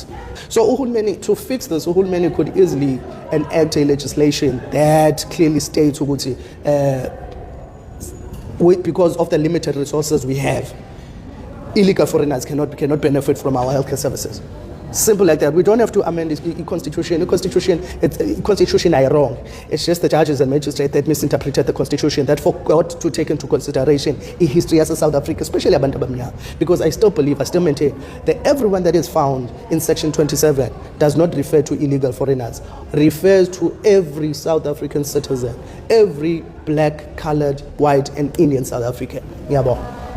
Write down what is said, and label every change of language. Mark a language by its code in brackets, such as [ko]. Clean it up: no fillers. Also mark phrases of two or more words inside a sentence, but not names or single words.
[en] So to fix this, uhulumeni could easily enact a legislation that clearly states because of the limited resources we have, illegal foreigners cannot benefit from our healthcare services. Simple like that. We don't have to amend the Constitution. The Constitution is wrong. It's just the judges and magistrates that misinterpreted the Constitution, that forgot to take into consideration the history as a South Africa, especially [zu] abantu abamnyama. [en] Because I still maintain that everyone that is found in Section 27 does not refer to illegal foreigners, refers to every South African citizen, every black, colored, white, and Indian South African. Yabo.